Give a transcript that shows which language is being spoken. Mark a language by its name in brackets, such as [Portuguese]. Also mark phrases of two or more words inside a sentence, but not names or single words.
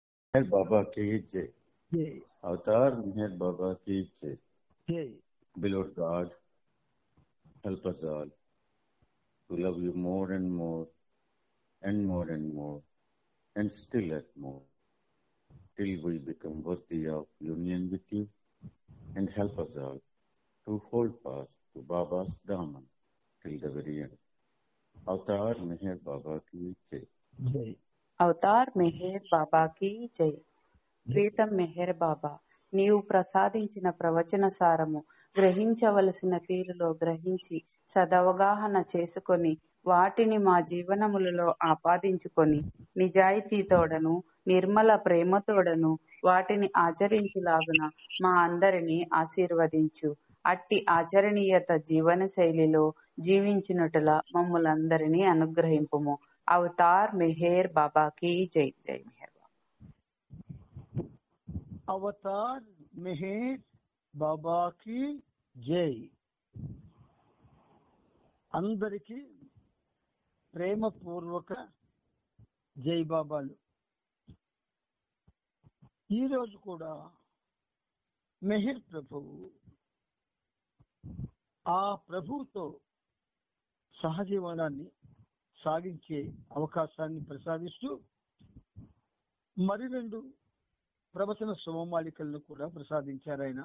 [Hindi] मेहर बाबा की जय. जय अवतार मेहर बाबा की जय. जय. [English] Beloved God, help us all to love you more and more and more and more and still at more till we become worthy of union with you, and help us all to hold fast to Baba's Daman till the very end. [Hindi] अवतार मेहर बाबा की जय. जय [Telugu] అవతార్ మెహర్ బాబాకి జై. ప్రీతం మెహర్ బాబా, నీవు ప్రసాదించిన ప్రవచన సారము గ్రహించవలసిన తీరులో గ్రహించి సదవగాహన చేసుకొని వాటిని మా జీవనములలో ఆపాదించుకొని నిజాయితీతోడను నిర్మల ప్రేమతోడను వాటిని ఆచరించులాగున మా అందరినీ ఆశీర్వదించు. అట్టి ఆచరణీయత జీవన శైలిలో జీవించునటుల మమ్ములందరినీ అనుగ్రహింపుము. అవతార్ మెహర్ బాబాకి జై. జై మెహర్ బాబా. అవతార్ మెహర్ బాబాకి జై. అందరికీ ప్రేమపూర్వక జై బాబాలు. ఈరోజు కూడా మెహర్ ప్రభువు ఆ ప్రభువుతో సహజీవనాన్ని సాగించే అవకాశాన్ని ప్రసాదిస్తూ మరి 2 ప్రవచన శుభమాలికలను కూడా ప్రసాదించారు ఆయన.